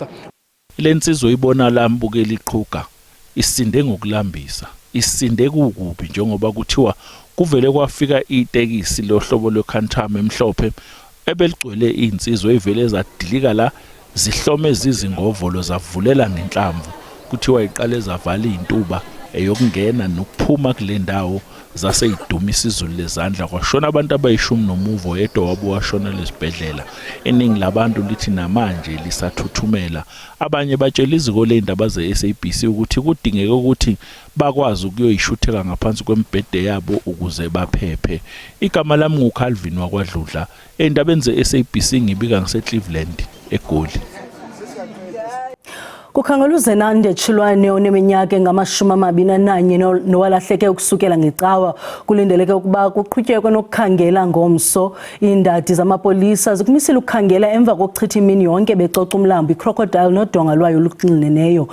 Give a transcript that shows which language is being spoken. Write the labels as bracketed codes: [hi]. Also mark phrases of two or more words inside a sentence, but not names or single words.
[zu] Le nsizwa ibona lambukela iqhuga isinde ngokulambisa, isinde kukubi njengoba kuthiwa kuvele kwafika itekisi lohlobo lweKantam emhlophe ebeligcwele insizwa evele zadilika la zihlome zizingovolo zavulela ngenhlamvu, kuthiwa iqale zavala intuba eyokungena nokuphuma kule ndawo zaseyidumisa izulu lezandla kwashona abantu abayishumi yedwa wabo washona lesibhedlela. Iningi labantu lithi namanje lisathuthumela. Abanye batshela iziko lendaba ze-SABC ukuthi kudingeka ukuthi bakwazi ukuyoyishutheka ngaphansi kwembhede yabo ukuze baphephe. Igama lami nguCalvin wakwaDludla, endabeni ze-SABC ngibika ngiseCleveland eGoli. [xh] Kukhangelwa uZenande Chilwane oneminyaka engama-21 nowalahleke ukusukela ngecawa kulindeleke ukuba kuqhutyekwe nokukhangela ngomso. Indadi zamapolisa zikumisile ukukhangela emva kokuchitha imini yonke becoca umlambo iCrocodile nodonga lwayo oluxineneyo.